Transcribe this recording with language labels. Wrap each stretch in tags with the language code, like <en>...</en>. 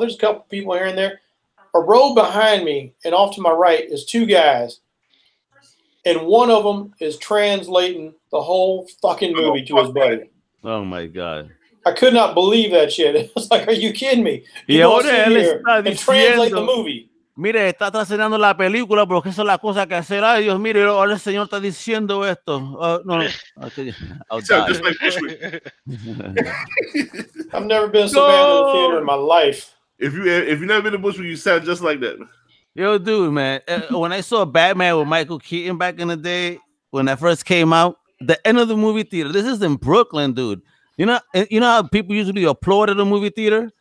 <en>There's a couple people here and there. A row behind me and off to my right is two guys. And one of them is translating the whole fucking movie to his buddy. Oh my god! I could not believe that shit. It was like, are you kidding me? You don't sit here and translate the movie.</en> <es>Mire, está trascendiendo la película porque esa es la cosa que hacer. Ay, Dios, mire, ahora el señor está diciendo esto.</es> <en>No. Okay. Just like I've never been so bad to the theater in my life. If you've never been to Bushwick, you sound just like that. Yo, dude, man. When I saw Batman with Michael Keaton back in the day, when that first came out, the end of the movie theater. This is in Brooklyn, dude. You know how people usually applaud at a movie theater?</en>